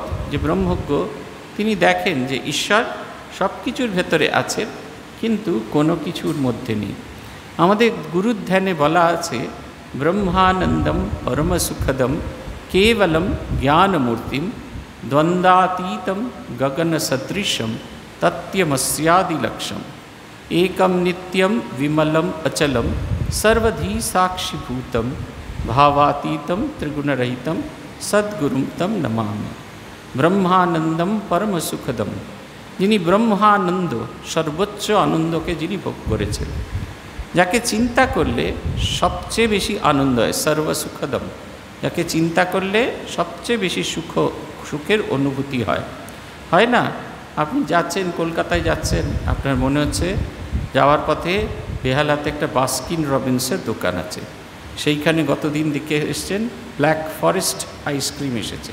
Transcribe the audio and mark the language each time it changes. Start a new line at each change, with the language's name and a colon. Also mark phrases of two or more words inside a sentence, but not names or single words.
Bangla: যে ব্রহ্মজ্ঞ তিনি দেখেন যে ঈশ্বর সব কিছুর ভেতরে আছেন, কিন্তু কোনো কিছুর মধ্যে নেই। আমাদের গুরুর ধ্যানে বলা আছে
Sanskrit: ব্রহ্মানন্দম পরমসুখদম কেবলম জ্ঞানমূর্তিম দ্বন্দ্বাতীতম গগন সদৃশম তত্যমস্যাদিলক্ষ্যম एकम नित्यम विमलम अचलम सर्वधी साक्षीभूतम भावातीतम त्रिगुणरहितम सद्गुरुम तम नमामि। ब्रह्मानंदम परम सुखदम,
Bangla: যিনি ব্রহ্মানন্দ, সর্বোচ্চ আনন্দকে যিনি ভোগ করেছেন, যাকে চিন্তা করলে সবচেয়ে বেশি আনন্দ হয়, সর্বসুখদম, যাকে চিন্তা করলে সবচেয়ে বেশি সুখের অনুভূতি হয় না? আপনি যাচ্ছেন, কলকাতায় যাচ্ছেন, আপনার মনে হচ্ছে যাওয়ার পথে বেহালাতে একটা বাস্কিন রবিন্সের দোকান আছে, সেইখানে গতদিন দেখে এসছেন
English: black forest ice cream
Bangla: এসেছে।